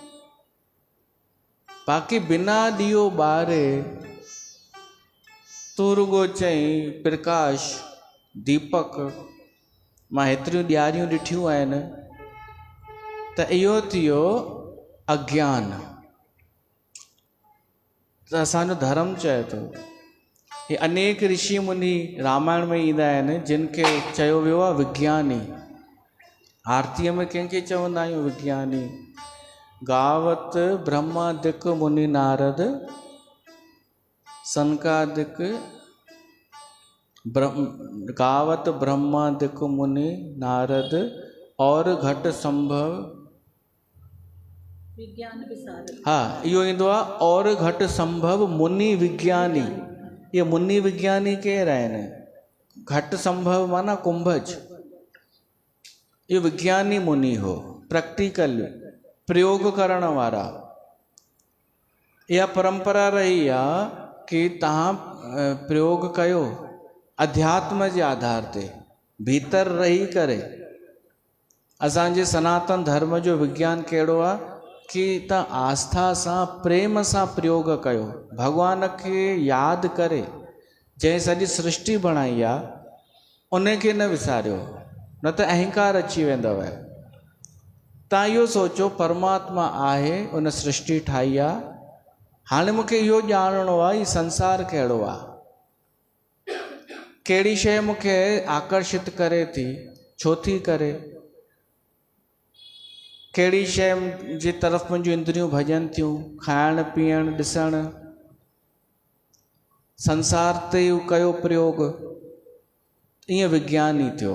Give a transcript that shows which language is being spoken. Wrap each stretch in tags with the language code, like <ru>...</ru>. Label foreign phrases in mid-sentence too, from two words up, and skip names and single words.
<sd>बाक़ी बिना ॾीओ ॿारे तूं रुगो चई प्रकाश, दीपक। मां हेतिरियूं ॾियारियूं ॾिठियूं आहिनि, त इहो थियो अज्ञान। त असांजो धर्म चए थो, हे अनेक ऋषि मुनि रामायण में ईंदा आहिनि जिन खे चयो वियो आहे विज्ञानी। आरतीअ में कंहिंखे चवंदा आहियूं विज्ञानी?</sd> <awa>गावत ब्रह्मादिक मुनि नारद, सनकादिक गावत ब्रह्मादिक मुनि नारद और घट संभव विज्ञान विसारद।</awa> <sd>हा, इहो ईंदो आहे और घट संभव मुनि विज्ञानी। ये मुनि विज्ञानी केरु आहिनि? घट संभव माना कुंभज। ये विज्ञानी मुनि हो, प्रैक्टिकल प्रयोग करण वारा। इहा परंपरा रही आहे कि तव्हां प्रयोग कयो अध्यात्म जे आधार ते, भीतर रही करे। असांजे सनातन धर्म जो विज्ञान कहिड़ो आहे कि तव्हां आस्था सां, प्रेम सां प्रयोग कयो, भॻवान खे यादि करे। जंहिं सॼी सृष्टि बणाई आहे उन खे न विसारियो, न त अहंकार अची वेंदव। तव्हां इहो सोचो परमात्मा आहे, उन सृष्टि ठाही आहे, हाणे मूंखे इहो ॼाणणो आहे ही संसार कहिड़ो आहे, कहिड़ी शइ मूंखे आकर्षित करे थी, छो थी करे, कहिड़ी शइ जी तरफ़ मुंहिंजियूं इंद्रियूं भॼनि थियूं, खाइण पीअण ॾिसण, संसार ते कयो प्रयोग, ईअं विज्ञान ई थियो।</sd>